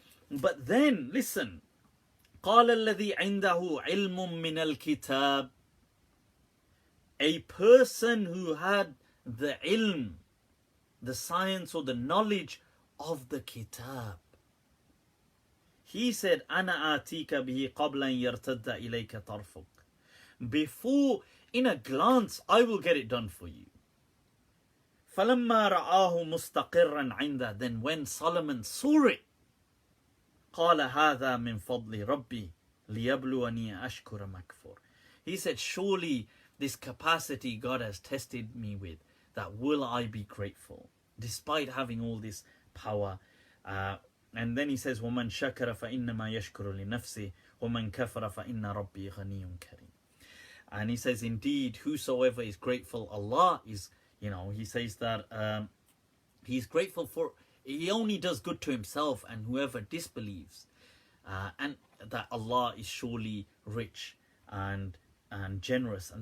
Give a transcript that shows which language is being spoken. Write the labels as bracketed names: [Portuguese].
[English] But then, listen, [Arabic] قال الذي عنده علم من الكتاب, [English] a person who had the ilm, the science or the knowledge of the kitab. He said, [Arabic] أنا آتيك به قبل أن يرتد إليك طرفك. [English] Before, in a glance, I will get it done for you. [Arabic] فلما رآه مستقرا عنده, [English] then when Solomon saw it, [Arabic] قال هذا من فضل ربي ليبلوني أشكر مكفور. [English] He said, surely this capacity God has tested me with, that will I be grateful, despite having all this power. And then he says, [Arabic] وَمَنْ شَكَرَ فَإِنَّمَا يَشْكُرُ لِنَفْسِهِ وَمَنْ كَفَرَ فَإِنَّ رَبِّي غَنِيٌّ كَرِيمٌ. [English] And he says, indeed, whosoever is grateful, Allah is, he says that he's grateful for, he only does good to himself, and whoever disbelieves, and that Allah is surely rich and generous.